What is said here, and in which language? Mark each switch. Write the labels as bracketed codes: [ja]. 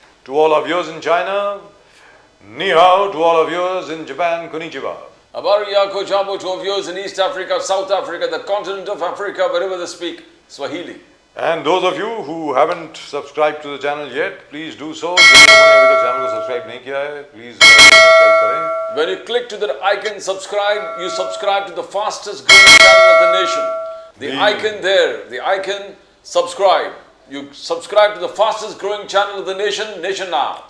[en] to all of yours in China, [zh] ni hao. [en] To all of yours in Japan, [ja] konnichiwa. [sw] Abariyako Jambo [en] to viewers in East Africa, South Africa, the continent of Africa, wherever they speak Swahili. And those of you who haven't subscribed to the channel yet, please do so. [hi] जिन लोगों ने अभी तक channel को subscribe नहीं किया है, please subscribe करें। [en] When you click to that icon subscribe, you subscribe to the fastest growing channel of the nation. The icon there, the icon subscribe. You subscribe to the fastest growing channel of the nation, Nation Now.